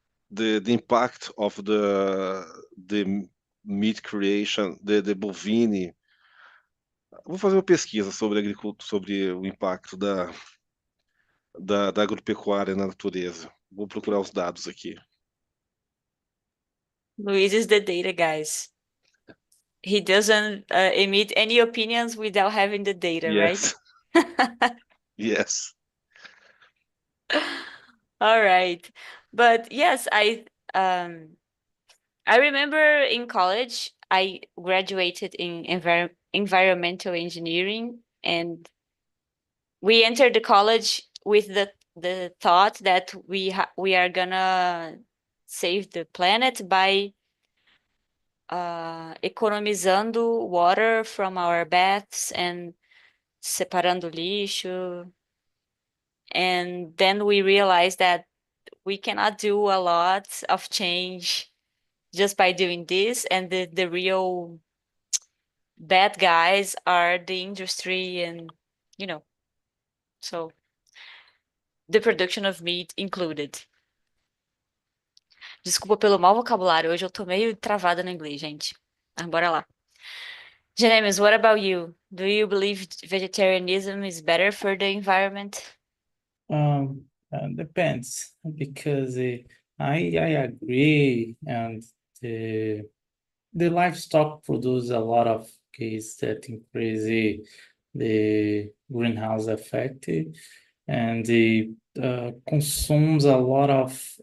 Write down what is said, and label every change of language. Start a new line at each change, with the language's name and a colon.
English: the impact of the meat creation, the bovine.
Portuguese: Vou fazer uma pesquisa sobre agricultura, sobre o impacto da agropecuária na natureza. Vou procurar os dados aqui.
English: Luis is the data, guys. He doesn't emit any opinions without having the data, Yes. right? Yes. All right. But yes, I remember in college I graduated in environmental engineering, and we entered the college with the thought that we are gonna save the planet by
Portuguese: economizando
English: water from our baths and
Portuguese: separando lixo.
English: And then we realized that we cannot do a lot of change just by doing this, and the real bad guys are the industry and, you know, so the production of meat included.
Portuguese: Desculpa pelo mau vocabulário, hoje eu tô meio travada no inglês, gente. Mas bora lá.
English: James, what about you? Do you believe vegetarianism is better for the environment? Depends, because I agree, and the livestock produce a lot of gas that increase the greenhouse effect, and the consumes a lot of